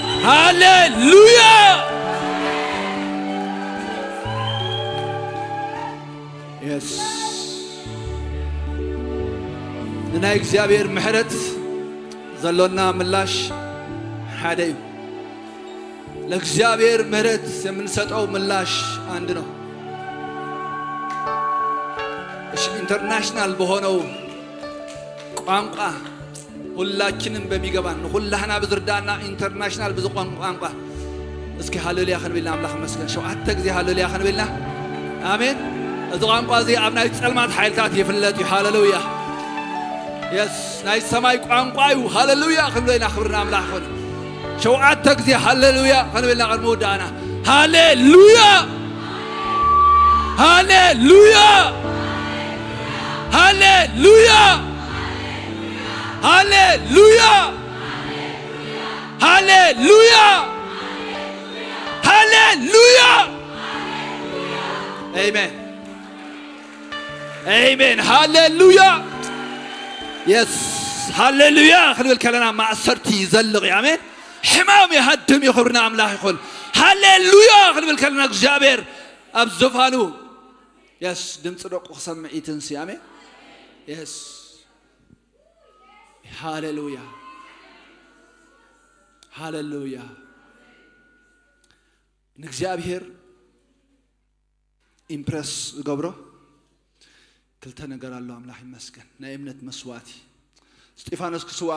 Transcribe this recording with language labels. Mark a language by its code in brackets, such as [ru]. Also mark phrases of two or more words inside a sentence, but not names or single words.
[ti] ሃሌሉያ የስ ንናይ እግዚአብሔር ምሕረት ዘሎና ምላሽ ሓደ እዩ [am] ለእግዚአብሔር ምሕረት የምንሰጠው ምላሽ አንድ ነው ኢንተርናሽናል በሆነው ቋንቋ ሁላችንም በሚገባን [ti] ሁላህና ብዝርዳና ኢንተርናሽናል ብዙ ቋንቋ እስኪ ሃሌሉያ ክንብልና አምላኽ መስገን ሸውዓተ ጊዜ ሃሌሉያ ክንብልና አሜን እዚ ቋንቋ እዚ ኣብ ናይ ጸልማት ሓይልታት ይፍለጥ እዩ ሃሌሉያ የስ ናይ ሰማይ ቋንቋ እዩ ሃሌሉያ ክንብልና ክብርና አምላኽ ይኹን ሸውዓተ ጊዜ ሃሌሉያ ክንብልና ቅድሚ ውዳእና ሃሌሉያ ሃሌሉያ ሃሌሉያ ሃሌሉያ ሃሌሉያ ሃሌሉያ አሜን አሜን ሃሌሉያ የስ ሃሌሉያ ክንብል ከለና ማዕሰርቲ ይዘልቕ አሜን ሕማም ይሃድም ይኽብርና አምላኽ ይኹን ሃሌሉያ ክንብል ከለና እግዚአብሔር ኣብ ዙፋኑ የስ ድምፂ ደቁ ክሰምዕ ይትንሲ አሜን የስ ሃሌሉያ ሃሌሉያ ንእግዚአብሔር ኢምፕረስ ዝገብሮ ክልተ ነገር ኣሎ አምላኽ ይመስገን ናይ እምነት መስዋዕቲ እስጢፋኖስ ክስዋዕ